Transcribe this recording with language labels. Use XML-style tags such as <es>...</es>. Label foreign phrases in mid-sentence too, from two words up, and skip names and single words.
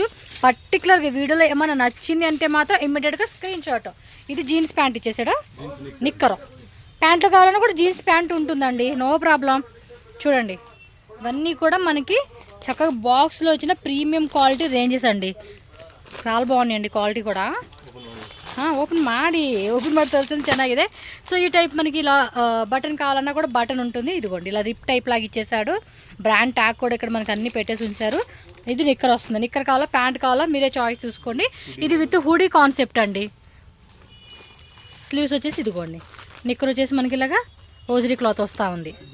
<te>పర్టికులర్గా వీడియోలో ఏమైనా నచ్చింది అంటే మాత్రం ఇమ్మీడియట్గా</te> <en>screen shot.</en> <te>ఇది</te> <en>jeans pant</en> <te>ఇచ్చేసాడా, నిక్కరు. ప్యాంట్లు కావాలన్నా కూడా</te> <en>jeans pant</en> <te>ఉంటుందండి,</te> <en>no problem.</en> <te>చూడండి ఇవన్నీ కూడా మనకి చక్కగా బాక్స్లో వచ్చిన</te> <en>premium quality ranges</en> <te>అండి. చాలా బాగున్నాయండి క్వాలిటీ కూడా.</te> <kn>ಓಪನ್ ಮಾಡಿ ತೋರಿಸ್ತೀನಿ ಚೆನ್ನಾಗಿದೆ.</kn> <te>సో ఈ టైప్ మనకి ఇలా బటన్ కావాలన్నా కూడా బటన్ ఉంటుంది. ఇదిగోండి ఇలా</te> <en>rip type</en> <te>లాగా ఇచ్చేసాడు.</te> <en>brand tag</en> <te>కూడా ఇక్కడ మనకి అన్ని పెట్టేసి ఉంచారు. ఇది నిక్కర్ వస్తుంది. నిక్కర్ కావాలా ప్యాంట్ కావాలా మీరే చాయిస్ చూసుకోండి. ఇది</te> <en>with hoodie concept</en> <te>అండి. స్లీవ్స్ వచ్చేసి ఇదిగోండి, నిక్కర్ వచ్చేసి మనకి ఇలాగా</te> <en>hosiery cloth</en> <te>వస్తూ ఉంది.</te>